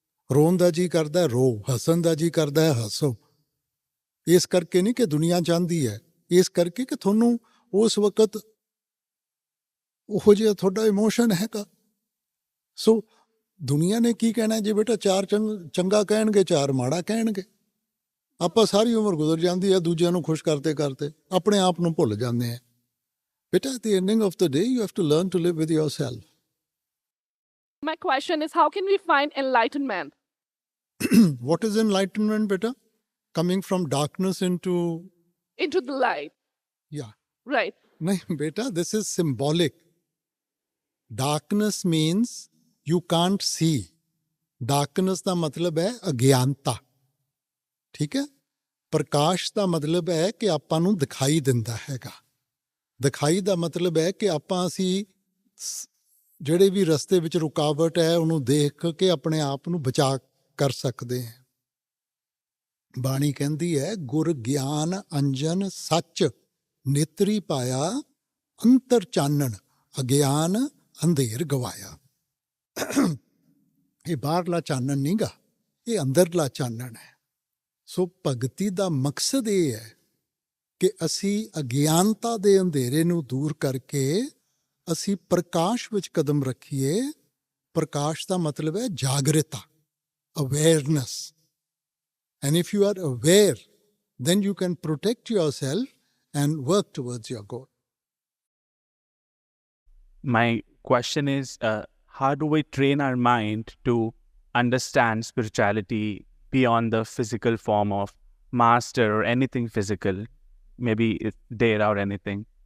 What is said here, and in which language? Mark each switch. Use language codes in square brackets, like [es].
[pa] ਰੋਣ ਦਾ ਜੀ ਕਰਦਾ ਰੋ, ਹੱਸਣ ਦਾ ਜੀ ਕਰਦਾ ਹੈ ਹੱਸੋ। ਇਸ ਕਰਕੇ ਨਹੀਂ ਕਿ ਦੁਨੀਆ ਚਾਹੁੰਦੀ ਹੈ, ਇਸ ਕਰਕੇ ਕਿ ਤੁਹਾਨੂੰ ਉਸ ਵਕਤ ਉਹੋ ਜਿਹਾ ਤੁਹਾਡਾ ਇਮੋਸ਼ਨ ਹੈਗਾ। ਸੋ ਦੁਨੀਆ ਨੇ ਕੀ ਕਹਿਣਾ ਜੇ ਬੇਟਾ, ਚਾਰ ਚੰਗਾ ਕਹਿਣਗੇ, ਚਾਰ ਮਾੜਾ ਕਹਿਣਗੇ। ਆਪਾਂ ਸਾਰੀ ਉਮਰ ਗੁਜ਼ਰ ਜਾਂਦੀ ਹੈ ਦੂਜਿਆਂ ਨੂੰ ਖੁਸ਼ ਕਰਦੇ ਕਰਦੇ, ਆਪਣੇ ਆਪ ਨੂੰ ਭੁੱਲ ਜਾਂਦੇ ਆ। [en] ਬੇਟਾ at the ending of the day you have to learn to live with yourself. My question is, how can we find enlightenment? What is enlightenment, beta? Coming from darkness into the light. Yeah. Right. No, beta, this is symbolic. Darkness means you can't see. [pa] Darkness ਦਾ ਮਤਲਬ ਹੈ ਅਗਿਆਨਤਾ, ਠੀਕ ਹੈ। ਪ੍ਰਕਾਸ਼ ਦਾ ਮਤਲਬ ਹੈ ਕਿ ਆਪਾਂ ਨੂੰ ਦਿਖਾਈ ਦਿੰਦਾ ਹੈਗਾ। ਦਿਖਾਈ ਦਾ ਮਤਲਬ ਹੈ ਕਿ ਅਸੀਂ ਜਿਹੜੇ ਵੀ ਰਸਤੇ ਵਿੱਚ ਰੁਕਾਵਟ ਹੈ ਉਹਨੂੰ ਦੇਖ ਕੇ ਆਪਣੇ ਆਪ ਨੂੰ ਬਚਾ ਕਰ ਸਕਦੇ ਹਾਂ। ਬਾਣੀ ਕਹਿੰਦੀ ਹੈ, ਗੁਰ ਗਿਆਨ ਅੰਜਨ ਸੱਚ ਨੇਤਰੀ ਪਾਇਆ, ਅੰਤਰ ਚਾਨਣ ਅਗਿਆਨ ਅੰਧੇਰ ਗਵਾਇਆ। ਇਹ ਬਾਹਰਲਾ ਚਾਨਣ ਨਹੀਂ ਗਾ, ਇਹ ਅੰਦਰਲਾ ਚਾਨਣ ਹੈ। ਸੋ ਭਗਤੀ ਦਾ ਮਕਸਦ ਇਹ ਹੈ ਕਿ ਅਸੀਂ ਅਗਿਆਨਤਾ ਦੇ ਅੰਧੇਰੇ ਨੂੰ ਦੂਰ ਕਰਕੇ ਅਸੀਂ ਪ੍ਰਕਾਸ਼ ਵਿੱਚ ਕਦਮ ਰੱਖੀਏ। ਪ੍ਰਕਾਸ਼ ਦਾ ਮਤਲਬ ਹੈ ਜਾਗਰਤਾ, awareness. [en] And if you are aware, then you can protect yourself and work towards your goal. My question is, how do we train our mind to understand spirituality beyond the physical form of master or anything physical, maybe data or anything?